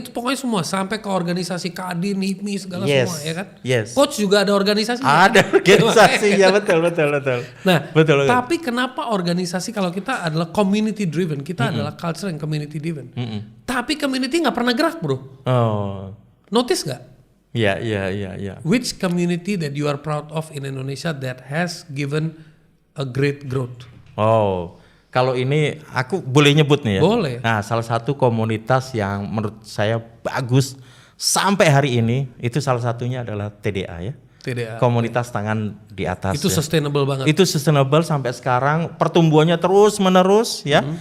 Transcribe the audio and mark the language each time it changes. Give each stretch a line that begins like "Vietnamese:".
Indonesian: Itu pokoknya semua sampai ke organisasi Kadin, HIPMI segala
English: Yes.
Indonesian: semua ya kan.
English: Yes.
Indonesian: Coach juga ada organisasi. Ada organisasinya, betul. Nah, Betul. tapi kenapa organisasi kalau kita adalah community driven, kita adalah
English: culture and community driven.
Indonesian: Tapi community nggak pernah gerak bro. Oh. Notice nggak? Ya.
English: Which community that you are proud of in Indonesia that has given a great growth? Oh.
Indonesian: Kalau ini aku boleh nyebut nih ya. Boleh. Nah, salah satu komunitas yang menurut saya bagus sampai hari ini itu salah satunya adalah TDA ya. TDA. Komunitas tangan di atas. Itu ya. sustainable banget. Itu sustainable sampai sekarang, pertumbuhannya terus menerus ya.